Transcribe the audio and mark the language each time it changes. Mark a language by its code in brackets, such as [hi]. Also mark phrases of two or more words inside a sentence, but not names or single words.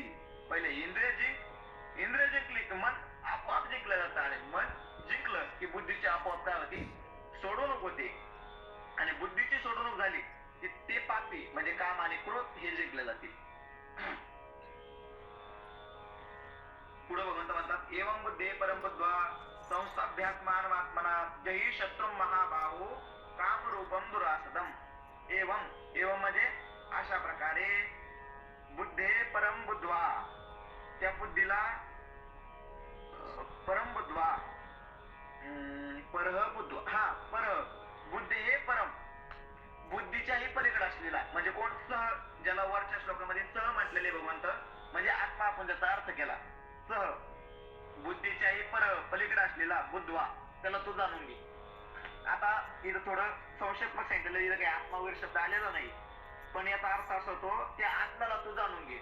[mr] पहिले इंद्रिय जिंकली की मन आपोआप जिंकलं जातं आणि मन जिंकलं की बुद्धीची आपोआप काय होती? सोडवणूक होते. आणि बुद्धीची सोडवणूक झाली की ते पापी म्हणजे काम आणि क्रोध हे जिंकले जातील. पुढे भगवंत म्हणतात, [sa] एवं बुद्धे परम बुद्ध्वा संस्थाभ्यात्मान आत्मना जही शत्रुं महाबाहो काम रूपम दुरासदम. [mr] एवं म्हणजे अशा प्रकारे [sa] बुद्धे परम बुद्ध्वा, [mr] त्या बुद्धीला [sa] परम बुद्ध्वा परह बुद्ध्वा [mr] पर बुद्धी हे परम बुद्धीच्याही पलीकडे असलेला म्हणजे कोण? सह, ज्याला वरच्या श्लोकामध्ये सह म्हटलेले भगवंत म्हणजे आत्मा, आपण त्याचा अर्थ केला सह. बुद्धीच्याही पलीकडे असलेला बुद्धवा, त्याला तू जाणून घे. आता इथं थोडं संक्षेपात्मक सांगितलेलं, इथं काही आत्मा वगैरे शब्द आलेला नाही, पण याचा अर्थ असा होतो, त्या आत्म्याला तू जाणून घे.